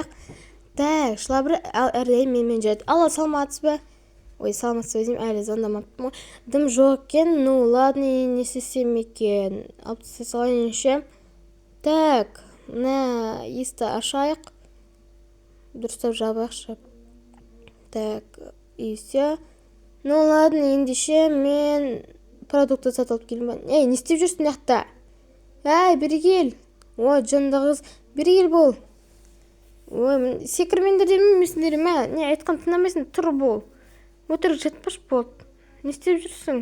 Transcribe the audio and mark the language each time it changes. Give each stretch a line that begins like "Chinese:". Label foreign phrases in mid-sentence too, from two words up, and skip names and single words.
Kazakh: Так, шылабыр әрдайым менімен жүреді. Алла, саламатсыз ба? Ой, саламатсыз өзім әлі звондамаппын. Дым жоқ екен,
Russian: ну ладно,
Kazakh: не істесем екен. Алып тастай салайыншы. Так, мына есікті ашайық. Дұрыстап жабайықшы.
Russian: Так, и все. Ну ладно,
Kazakh: ендеше мен продукты сатып алып келдім. Ей, не істеп жүрсің мынақта? Әй, бері кел. Ой, жынды қыз, бері кел бол. Ой, секірмеңдер демеймісіңдер ме? Не айтқан тыңдамайсың, тұр бол. Өтірік жатпаш болды. Не істеп жүрсің?